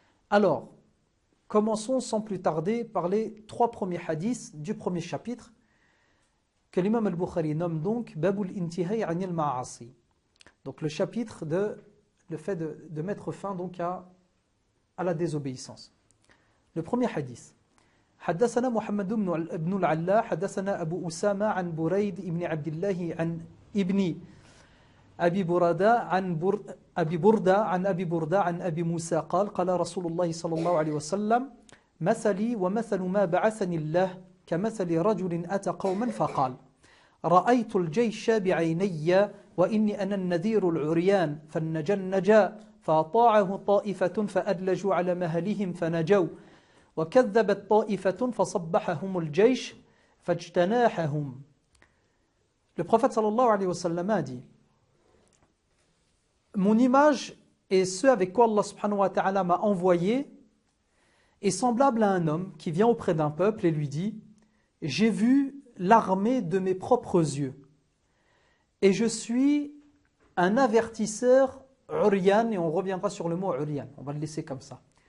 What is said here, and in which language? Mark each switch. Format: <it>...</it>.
<fr>Alors, commençons sans plus tarder par les trois premiers hadiths du premier chapitre que l'imam al-Bukhari nomme donc Babul Intihai Anil Ma'asi. Donc le chapitre le fait de mettre fin donc à la désobéissance. Le premier hadith.</fr> <ar>حدثنا محمد بن العلاء حدثنا أبو أسامة عن بريد بن عبد الله عن ابن أبي بردة عن أبي بردة عن أبي موسى قال رسول الله صلى الله عليه وسلم: مثلي ومثل ما بعثني الله كمثل رجل أتى قوما فقال: رأيت الجيش بعيني وإني أنا النذير العريان فالنجا فأطاعه طائفة فأدلجوا على مهلهم فنجوا وكذبت طائفة فصبحهم الجيش فاجتناحهم.</ar> <fr>Le prophète sallallahu alayhi wa sallam a dit: mon image et ce avec quoi Allah subhanahu wa ta'ala m'a envoyé est semblable à un homme qui vient auprès d'un peuple et lui dit: j'ai vu l'armée de mes propres yeux et je suis un avertisseur uryan, et on reviendra sur le mot uryan, on va le laisser comme ça.</fr>